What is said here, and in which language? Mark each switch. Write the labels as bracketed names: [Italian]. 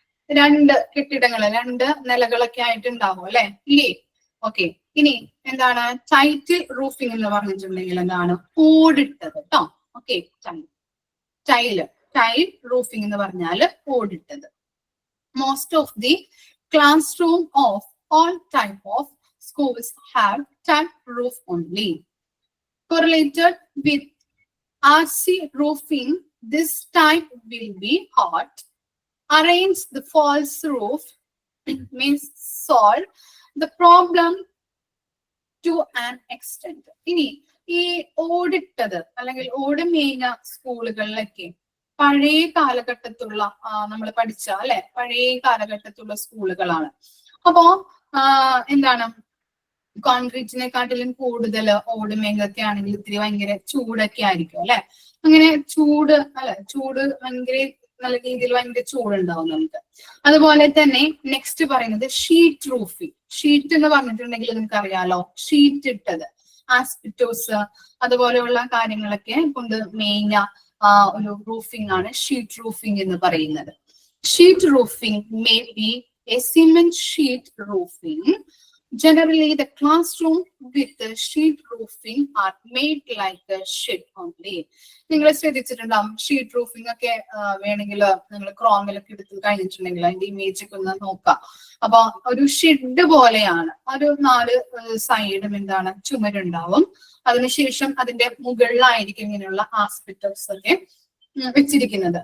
[Malayalam] 2 കെട്ടിടങ്ങൾ, 2 നിലകളൊക്കെ ആയിട്ടുണ്ടാവും അല്ലെ? ഇല്ലേ? ഓക്കെ. ഇനി എന്താണ് ടൈറ്റ് റൂഫിംഗ് എന്ന് പറഞ്ഞിട്ടുണ്ടെങ്കിൽ എന്താണ്? ഓടിട്ടത് കേട്ടോ. ഓക്കെ, ടൈൽ റൂഫിംഗ് എന്ന് പറഞ്ഞാൽ ഓടിട്ടത്. [English] Most of the class room of all type of schools have tile roof only. Correlated with RC roofing, this type will be hot. Arrange the false roof means solve the problem to an extent. [Malayalam] ഇനി ഈ ഓടിട്ടത് അല്ലെങ്കിൽ ഓട് മേഞ്ഞ സ്കൂളുകളിലൊക്കെ പഴയ കാലഘട്ടത്തുള്ള നമ്മൾ പഠിച്ച അല്ലെ? പഴയ കാലഘട്ടത്തുള്ള സ്കൂളുകളാണ്. അപ്പോ എന്താണ്? കോൺക്രീറ്റിനെക്കാട്ടിലും കൂടുതൽ ഓട് മേഞ്ഞൊക്കെ ആണെങ്കിൽ ഇത്തിരി ഭയങ്കര ചൂടൊക്കെ ആയിരിക്കും അല്ലെ? അങ്ങനെ ചൂട് ഭയങ്കര നല്ല രീതിയിൽ ഭയങ്കര ചൂടുണ്ടാവും നമുക്ക്. അതുപോലെ തന്നെ നെക്സ്റ്റ് പറയുന്നത് ഷീറ്റ് റൂഫിംഗ്. ഷീറ്റ് എന്ന് പറഞ്ഞിട്ടുണ്ടെങ്കിൽ നിങ്ങൾക്ക് അറിയാലോ, ഷീറ്റ് ഇട്ടത്, ആസ്പെറ്റോസ് അതുപോലെയുള്ള കാര്യങ്ങളൊക്കെ കൊണ്ട് മേഞ്ഞ ഒരു റൂഫിംഗ് ആണ് ഷീറ്റ് റൂഫിംഗ് എന്ന് പറയുന്നത്. [English] Sheet roofing may be a cement sheet roofing. Generally, the classroom with the sheet roofing are made like a shed only. [Malayalam] നിങ്ങൾ ശ്രദ്ധിച്ചിട്ടുണ്ടാവും ഷീറ്റ് റൂഫിംഗ് ഒക്കെ വേണമെങ്കിൽ നിങ്ങൾ ക്രോമിലൊക്കെ എടുത്ത് കഴിഞ്ഞിട്ടുണ്ടെങ്കിൽ അതിന്റെ ഇമേജ് ഒക്കെ ഒന്ന് നോക്കാം. അപ്പൊ ഒരു ഷെഡ് പോലെയാണ്. ഒരു 4 സൈഡും എന്താണ്? ചുമരുണ്ടാവും. അതിനുശേഷം അതിന്റെ മുകളിലായിരിക്കും ഇങ്ങനെയുള്ള ആസ്പെറ്റോസ് ഒക്കെ വെച്ചിരിക്കുന്നത്.